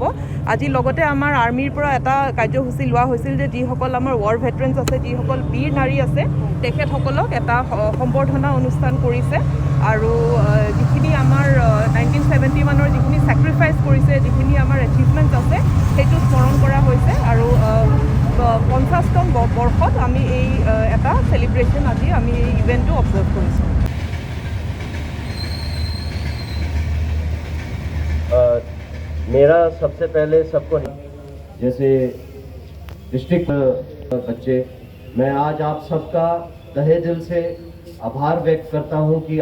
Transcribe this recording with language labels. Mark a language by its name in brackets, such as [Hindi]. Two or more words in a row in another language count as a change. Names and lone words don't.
[Assamese] আজি লগতে আমাৰ আৰ্মিৰ পৰা এটা কাৰ্যসূচী লোৱা হৈছিল যে যিসকল আমাৰ [English] war veterans [Assamese] আছে, যিসকল বীৰ নাৰী আছে, তেখেতসকলক এটা সম্বৰ্ধনা অনুষ্ঠান কৰিছে। আৰু যিখিনি আমাৰ 1971 যিখিনি ছেক্ৰিফাইচ কৰিছে, যিখিনি আমাৰ এচিভমেণ্ট আছে, সেইটো স্মৰণ কৰা হৈছে। আৰু 50তম বৰ্ষত আমি এই এটা চেলিব্ৰেশ্যন আজি আমি এই ইভেণ্টটো অবজাৰ্ভ কৰিছোঁ। [Hindi] मेरा सबसे पहले सबको जैसे डिस्ट्रिक्ट बच्चे, मैं आज आप सबका तहे दिल से आभार व्यक्त करता हूं कि